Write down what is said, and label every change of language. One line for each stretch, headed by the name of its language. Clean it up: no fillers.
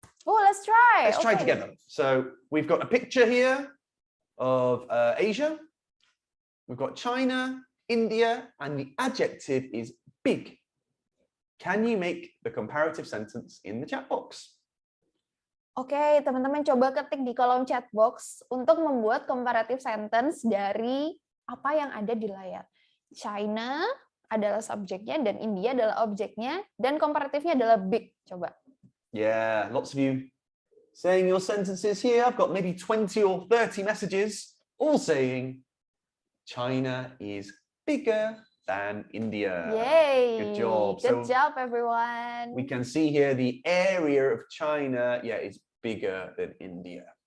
English: Oh, let's try. Let's try together. So we've got a picture here of Asia. We've got China, India, and the adjective is big. Can you make the comparative sentence in the chat box?
Indonesian: Oke, teman-teman coba ketik di kolom chat box untuk membuat comparative sentence dari apa yang ada di layar. China adalah subjeknya dan India adalah objeknya dan komparatifnya adalah big. Coba.
English: Yeah, lots of you saying your sentences here. I've got maybe 20 or 30 messages all saying China is bigger than India. Yay! Good job. Good job, everyone. We can see here the area of China, is bigger than India.